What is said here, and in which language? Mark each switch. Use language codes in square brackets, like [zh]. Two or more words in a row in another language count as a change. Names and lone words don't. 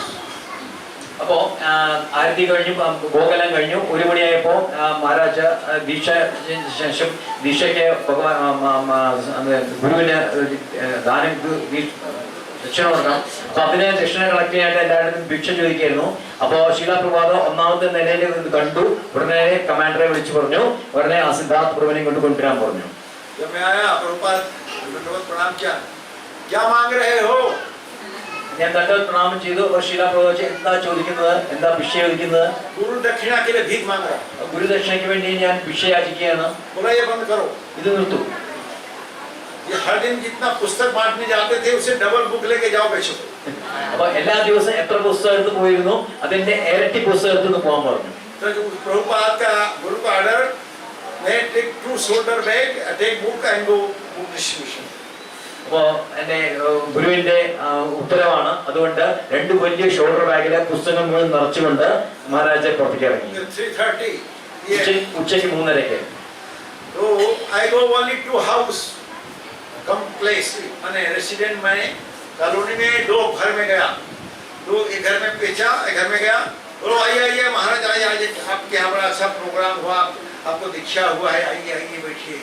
[ml] അപ്പോ ആരതി കഴിഞ്ഞു, ഭോഗെല്ലാം കഴിഞ്ഞു. 1 മണിയായപ്പോ മഹാരാജ ശേഷം ദീക്ഷയ്ക്ക് ഗുരുവിന് ദാനം ദക്ഷിണ കൊടുക്കണം. അപ്പൊ അതിന് ദക്ഷിണ കളക്ട് ചെയ്യാനായിട്ട് എല്ലാവരും ഭിക്ഷ ചോദിക്കായിരുന്നു. അപ്പോ ശിലാപ്രഭാത 1ാമത്തെ നിലയിൽ കണ്ടു. ഉടനെ കമാൻഡറെ വിളിച്ചു പറഞ്ഞു, ഉടനെ ആ സിദ്ധാർത്ഥ പ്രഭുവിനെ കൊണ്ട് കൊണ്ടുവരാൻ പറഞ്ഞു. ഞാൻ തന്റെ പ്രണാമം ചെയ്തു. ശിലാപ്രഭു എന്താ ചോദിക്കുന്നത്, എന്താ ഭിക്ഷ ചോദിക്കുന്നത്? ഗുരുദക്ഷിണയ്ക്ക് വേണ്ടി ഞാൻ ഭിക്ഷ യാചിക്കുകയാണ്. ഇത് നിർത്തു. [hi] हर दिन जितना पुस्तक बांटने जाते थे उससे [en] double book [hi] लेके जाओ बेचो. [ml] അപ്പൊ എല്ലാ ദിവസവും എത്ര പുസ്തകം എടുത്ത് പോയിരുന്നു അതിന്റെ ഇരട്ടി പുസ്തകം എടുത്ത് പോകാൻ പറഞ്ഞു. [hi] तो प्रभुपाद का गुरु का ऑर्डर मैं [en] take 2 shoulder bag take book and go book distribution. [ml] അപ്പോ എന്റെ ഗുരുവിന്റെ ഉത്തരവാണ്. അതുകൊണ്ട് 2 വലിയ ഷോൾഡർ ബാഗിലെ പുസ്തകം മുഴുവൻ നിറച്ചുകൊണ്ട് മഹാരാജ പുറത്തേക്ക് ഇറങ്ങി. 3:30 ഉച്ചയ്ക്ക് 3:30. [hi] तो [en] I go only to house come place [hi] माने रेसिडेंट में कॉलोनी में 2 घर में गया. 2 एक घर में बेचा, एक घर में गया. बोलो आइए महाराज आइए आज आपके यहाँ बड़ा अच्छा प्रोग्राम हुआ, आपको दीक्षा हुआ है, आइए बैठिए.